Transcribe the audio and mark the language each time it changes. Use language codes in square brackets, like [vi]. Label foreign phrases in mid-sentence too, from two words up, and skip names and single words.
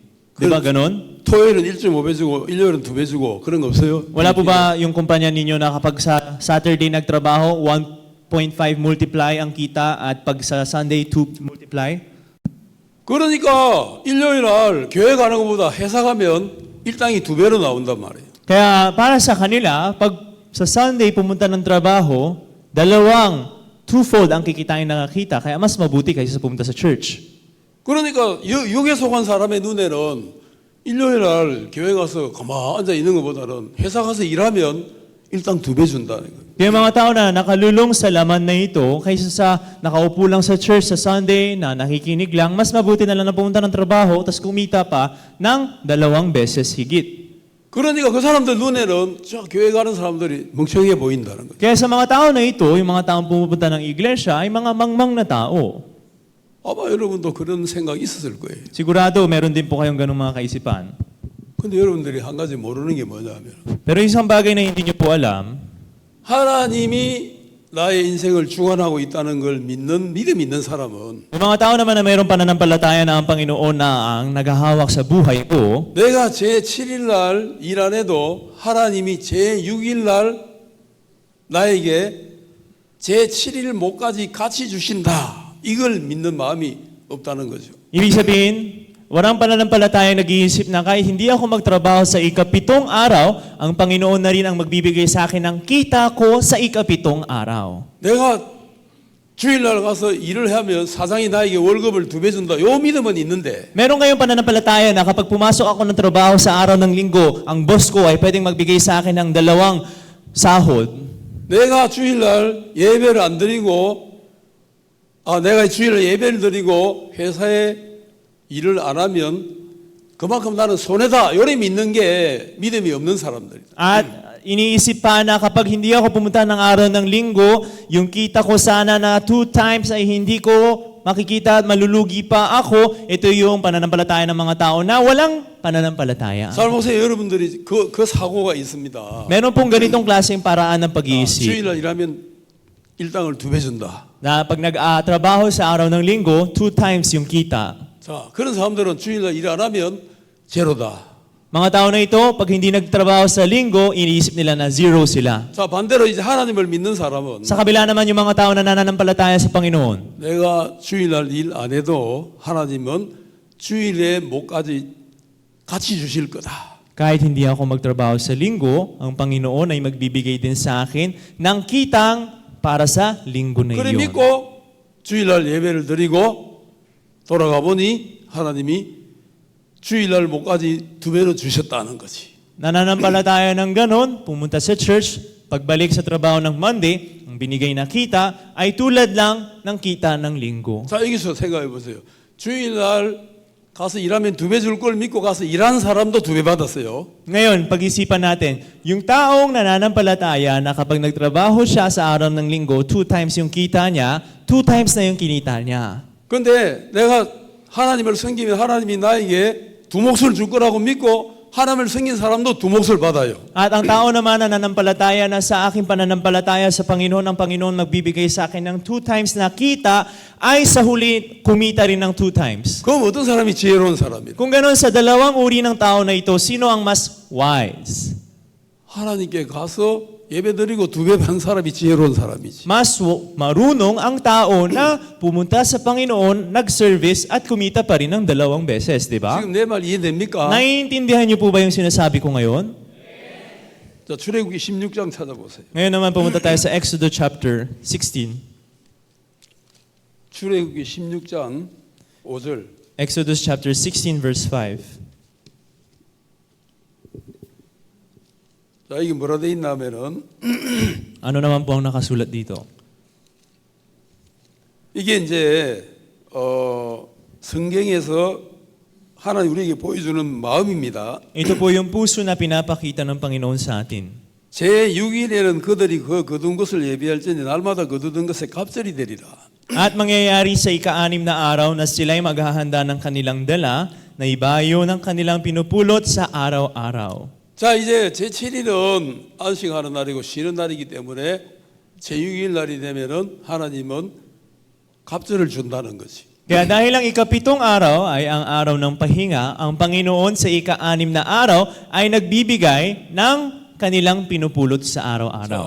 [tl] Di ba ganun? [ko] 토요일은 1.5배 주고 일요일은 2배 주고 그런 거 없어요? [tl] Wala po ba yung kumpanya ninyo na kapag sa Saturday nagtrabaho, 1.5 multiply ang kita at pag sa Sunday 2 multiply? [ko] 그러니까 일요일 날 교회 가는 것보다 회사 가면 일당이 2배로 나온단 말이에요. [tl] Kaya para sa kanila, pag sa Sunday pumunta ng trabaho, twofold ang kikitain na nakita. Kaya mas mabuti kaysa sa pumunta sa church. [ko] 그러니까 육에 속한 사람의 눈에는 일요일 날 교회 가서 가만 앉아 있는 것보다는 회사 가서 일하면 일당 2배 준다는 거예요. [tl] Yung mga tao na nakalulong sa laman na ito, kaysa sa nakaupo lang sa church sa Sunday, na nakikinig lang, mas mabuti na lang na pumunta ng trabaho, tapos kumita pa ng 2 beses higit. [ko] 그러니까 그 사람들 눈에는 저 교회 가는 사람들이 멍청해 보인다는 거예요. [tl] Kaya sa mga tao na ito, yung mga taong pumupunta ng iglesia, ay mga mangmang na tao. [ko] 아마 여러분도 그런 생각이 있었을 거예요. [tl] Sigurado, meron din po kayong ganung mga kaisipan. [ko] 근데 여러분들이 한 가지 모르는 게 뭐냐면 [tl] Pero isang bagay na hindi nyo po alam, [ko] 하나님이 나의 인생을 주관하고 있다는 걸 믿는 믿음 있는 사람은 [tl] yung mga tao naman na mayroong pananampalataya na ang Panginoon na ang naghahawak sa buhay ko, [ko] 내가 제 7일 날 일 안 해도 하나님이 제 6일 날 나에게 제 7일 목까지 같이 주신다. 이걸 믿는 마음이 없다는 거죠. [tl] ibig sabihin, walang pananampalataya nag-iisip na kahit hindi ako magtrabaho sa ika-7 araw, ang Panginoon na rin ang magbibigay sa akin ng kita ko sa ika-7 araw. [ko] 내가 주일날 가서 일을 하면 사장이 나에게 월급을 2배 준다. 요 믿음은 있는데 [tl] Meron kayong pananampalataya na kapag pumasok ako ng trabaho sa araw ng linggo, ang boss ko ay pwedeng magbigay sa akin ng 2 sahod. [ko] 내가 주일날 예배를 안 드리고 내가 주일날 예배를 드리고 회사에 일을 안 하면 그만큼 나는 손해다. 요래 믿는 게 믿음이 없는 사람들이다. [tl] At iniisip pa na kapag hindi ako pumunta ng araw ng linggo, yung kita ko sana na 2 times ay hindi ko makikita at malulugi pa ako. Ito yung pananampalataya ng mga tao na walang pananampalataya. [ko] 잘 보세요. 여러분들이 그 사고가 있습니다. [tl] Meron pong ganitong klaseng paraan ng pag-iisip. [ko] 주일날 일하면 일당을 2배 준다. [tl] Na pag nag-trabaho sa araw ng linggo, 2 times yung kita. [ko] 자, 그런 사람들은 주일날 일 안 하면 제로다. [tl] Mga tao na ito, pag hindi nagtrabaho sa linggo, iniisip nila na 0 sila. [ko] 자, 반대로 이제 하나님을 믿는 사람은 [tl] Sa kabila naman yung mga tao na nananampalataya sa Panginoon. [ko] 내가 주일날 일 안 해도 하나님은 주일의 목까지 같이 주실 거다. [tl] Kahit hindi ako magtrabaho sa linggo, ang Panginoon ay magbibigay din sa akin ng kitang para sa linggo na [ko] 그래 [tl] iyon. [ko] 믿고 주일날 예배를 드리고 돌아가 보니 하나님이 주일날 목까지 2배로 주셨다는 거지. [tl] Nananampalataya ng ganon, pumunta sa church, pagbalik sa trabaho ng Monday, ang binigay na kita ay tulad lang ng kita ng linggo. [ko] 자, 여기서 생각해 보세요. 주일날 가서 일하면 2배 줄 걸 믿고 가서 일하는 사람도 2배 받았어요. [tl] Ngayon, pag-isipan natin, yung taong nananampalataya na kapag nagtrabaho siya sa araw ng linggo, 2 times yung kita niya, 2 times na yung kinita niya. [ko] 근데 내가 하나님을 섬기면 하나님이 나에게 2 몫을 줄 거라고 믿고 하나님을 섬긴 사람도 2 몫을 받아요. [tl] At ang tao naman na nananampalataya na sa aking pananampalataya sa Panginoon, ang Panginoon magbibigay sa akin ng 2 times na kita, ay sa huli kumita rin ng 2 times. [ko] 그럼 어떤 사람이 지혜로운 사람이에요? [tl] Kung ganoon, sa dalawang uri ng tao na ito, sino ang mas wise? [ko] 하나님께 가서 예배드리고 2배 받는 사람이 지혜로운 사람이지. [tl] Mas marunong ang tao na pumunta sa Panginoon, nag-service at kumita pa rin ng 2 beses, di ba? [ko] 지금 내 말 이해됩니까? [tl] Naiintindihan niyo po ba yung sinasabi ko ngayon? [ko] 자, 출애굽기 16장 찾아보세요. [tl] Ngayon naman pumunta tayo sa Exodus chapter 16. [ko] 출애굽기 16장 5절. [en] Exodus chapter 16 verse 5. [ko] 자, 이게 뭐라 돼 있냐면은 [tl] Ano naman po ang nakasulat dito? [ko] 이게 이제 성경에서 하나님 우리에게 보여주는 마음입니다. [tl] Ito po yung puso na pinapakita ng Panginoon sa atin. [ko] 제6일에는 그들이 그 거둔 것을 예비할지니 날마다 거두던 것에 갑절이 되리라. [tl] At mangyayari sa ika-6 na araw na sila'y maghahanda ng kanilang dala na ibayo ng kanilang pinupulot sa araw-araw. [ko] 자, 이제 제7일은 안식하는 날이고 쉬는 날이기 때문에 제6일 날이 되면은 하나님은 갑절을 준다는 거지. [tl] Kaya dahil ang ika-7 araw ay ang araw ng pahinga, ang Panginoon sa ika-6 na araw ay nagbibigay ng kanilang pinupulot sa araw-araw.